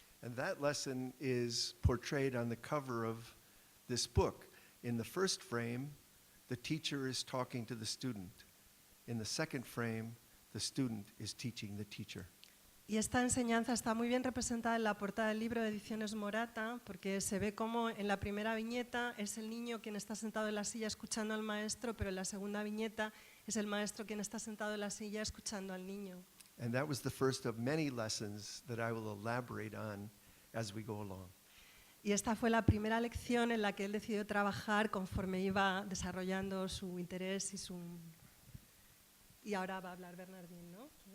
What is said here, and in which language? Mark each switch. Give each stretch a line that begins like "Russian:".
English: And that lesson is portrayed on the cover of this book. In the first frame, the teacher is talking to the student. In the second frame, the student is teaching the teacher.
Spanish: Y esta enseñanza está muy bien representada en la portada del libro de Ediciones Morata, porque se ve como en la primera viñeta es el niño quien está sentado en la silla escuchando al maestro, pero en la segunda viñeta es el maestro quien está sentado en la silla escuchando al niño.
English: And that was the first of many lessons that I will elaborate on as we go along.
Spanish: Y esta fue la primera lección en la que él decidió trabajar conforme iba desarrollando su interés y su... Y ahora va a hablar Bernardín, ¿no?